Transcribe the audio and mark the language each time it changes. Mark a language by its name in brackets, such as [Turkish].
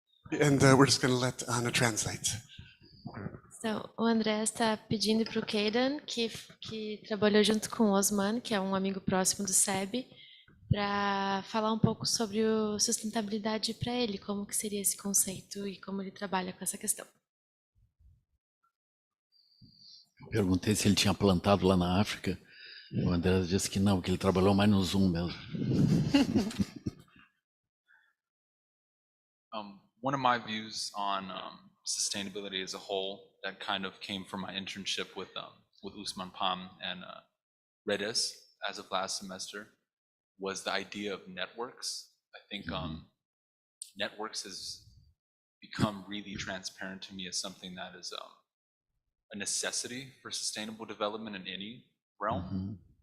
[English] And we're just going to let Anna translate. [Portuguese] Então, o André está pedindo para o Keidan, que trabalhou junto com o Osman, que é um amigo próximo do SEB, para falar um pouco sobre o sustentabilidade para ele, como que seria esse conceito e como ele trabalha com essa questão. Perguntei se ele tinha plantado lá na África. O Andreas disse que não, que ele trabalhou mais no Zoom mesmo. [English] One of my views on sustainability as a whole that kind of came from my internship with Usman Pam and Redis as of last semester was the idea of networks. I think networks has become really transparent to me as something that is a necessity for sustainable development in any realm.